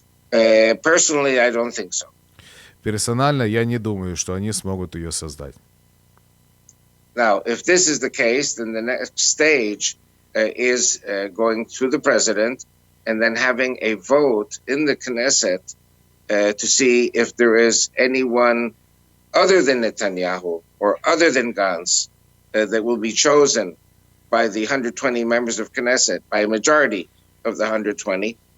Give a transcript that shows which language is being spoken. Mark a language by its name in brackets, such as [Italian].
[English] Personally, I don't think so. [Russian] Персонально, я не думаю, что они смогут ее создать. [English] Now, if this is the case, then the next stage is going to the president and then having a vote in the Knesset to see if there is anyone other than Netanyahu or other than Gantz that will be chosen by the 120 members of Knesset, by a majority of the 120.